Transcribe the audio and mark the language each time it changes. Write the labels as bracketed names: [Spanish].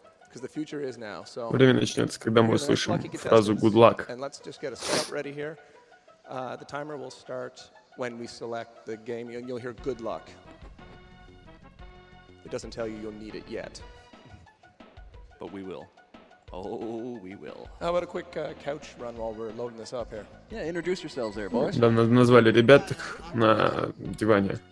[Russian] Время начнется, когда мы услышим фразу [English] «good luck». When we select the game, you'll hear good luck. It doesn't tell you you'll need it yet. But we will. Oh, we will. How about a quick couch run while we're loading this up here? Yeah, introduce yourselves there, boys. [Russian] Да, назвали ребят на диване.